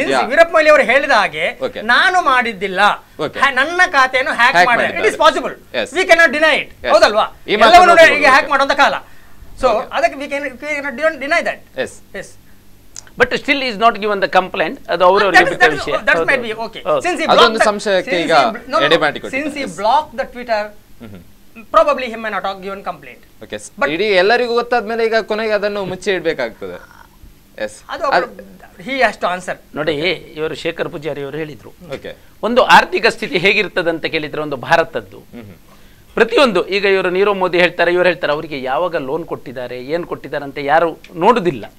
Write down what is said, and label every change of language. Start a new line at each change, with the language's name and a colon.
Kannada: ವೀರಪ್ಪ ಮೊಯ್ಲಿ ಅವರು ಹೇಳಿದ ಹಾಗೆ ನಾನು ಮಾಡಿದ್ದಿಲ್ಲ, ನನ್ನ ಖಾತೆಯನ್ನು ಹ್ಯಾಕ್ ಮಾಡಿದೆ.
English: It is possible, we can not deny it.
Kannada: ಹೌದಲ್ವಾ? ಎಲ್ಲವನ್ನೂ ಈಗ ಹ್ಯಾಕ್ ಮಾಡುವಂತ ಕಾಲ.
English: so
Kannada: ಅದಕ್ಕೆ
English: We can deny that. Yes, but still is not given the complaint.
Kannada: ಅದು ಅವರವರಿಗೆ ಬಿಟ್ಟ ವಿಷಯ.
English: That might be okay.
Kannada: ಅದೊಂದು ಸಂಶಯಕ್ಕೆ ಈಗ ಎಡೆ ಮಾಡಿ ಕೊಟ್ಟಿದ್ದಾರೆ.
English: Since he block the Twitter, probably he may not have given complaint.
Kannada: Okay, ಇಡೀ ಎಲ್ಲರಿಗೂ ಗೊತ್ತಾದ್ಮೇಲೆ ಈಗ ಕೊನೆಗೆ ಅದನ್ನು ಮುಚ್ಚಿ ಇಡಬೇಕಾಗ್ತದೆ.
English: Yes, he has to answer.
Kannada: ನೋಡಿ, ಇವರು ಶೇಖರ್ ಪೂಜಾರಿ ಅವರು ಹೇಳಿದ್ರು, ಒಂದು ಆರ್ಥಿಕ ಸ್ಥಿತಿ ಹೇಗಿರ್ತದೆ ಅಂತ ಕೇಳಿದ್ರೆ ಒಂದು ಭಾರತದ್ದು ಪ್ರತಿಯೊಂದು, ಈಗ ಇವರು ನೀರವ್ ಮೋದಿ ಹೇಳ್ತಾರೆ, ಇವರು ಹೇಳ್ತಾರೆ, ಅವರಿಗೆ ಯಾವಾಗ ಲೋನ್ ಕೊಟ್ಟಿದ್ದಾರೆ, ಏನ್ ಕೊಟ್ಟಿದ್ದಾರೆ ಅಂತ ಯಾರು ನೋಡುದಿಲ್ಲ.